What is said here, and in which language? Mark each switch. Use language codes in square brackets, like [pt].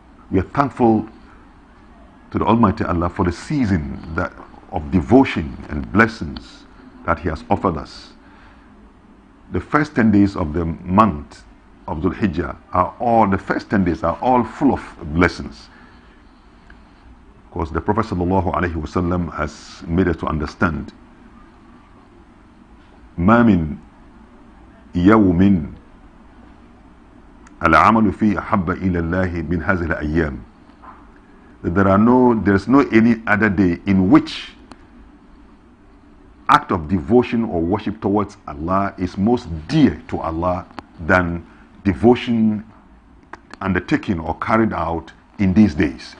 [en] We are thankful to the Almighty Allah for the season of devotion and blessings that He has offered us. The first 10 days of the month of Dhul Hijjah the first 10 days are all full of blessings. Because the Prophet ﷺ has made us to understand, [ar] ما من يوم العمل فيه أحب إلى الله من هذه الأيام. [en] There's no any other day in which act of devotion or worship towards Allah is most dear to Allah than devotion undertaken or carried out in these days.